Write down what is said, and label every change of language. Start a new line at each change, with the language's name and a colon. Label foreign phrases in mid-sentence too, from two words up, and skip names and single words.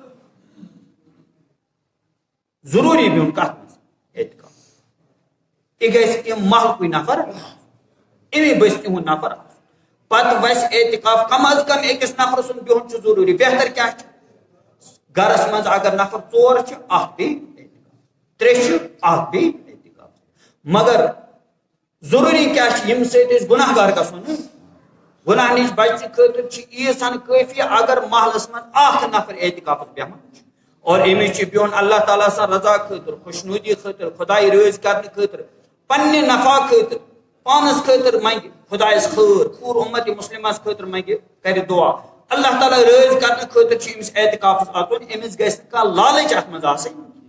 Kashmiri: ضروری بہن کتھ مز اعتکاف یہ گژھِ ام محلکُے نفر امی بستی ہُنٛد نفر پتہٕ وسہِ اعتکاف کم از کم أکِس نفر سُنٛد بہن چھُ ضروری بہتر کیاہ چھُ گرس منٛز اگر نفر ژور چھِ اکھ بیٚیہِ ترٛےٚ چھِ اکھ بیٚیہِ اعتکاف مگر ضروری کیا یم سۭتۍ أسۍ گناہ گار گژھو نہٕ گناہ نِش بچنہٕ خٲطرٕ چھِ ییٖژ ہن کٲفی اگر محلس منٛز اکھ نفر اعتکافس بیہوان چھُ اور أمِس چھُ بِہُن اللہ تعالیٰ سٕنٛز رضا خٲطرٕ خۄشنوٗدی خٲطرٕ خۄداے رٲضۍ کرنہٕ خٲطرٕ پننہِ نفع خٲطرٕ پانس خٲطرٕ منگہِ خۄدایس خٲر پوٗرٕ اُمت مُسلمس خٲطرٕ منگہِ کرِ دعا اللہ تعالیٰ رٲضۍ کرنہٕ خٲطرٕ چھُ أمِس اعتکافس اژُن أمِس گژھِ نہٕ کانٛہہ لالٕچ اتھ منٛز آسٕنۍ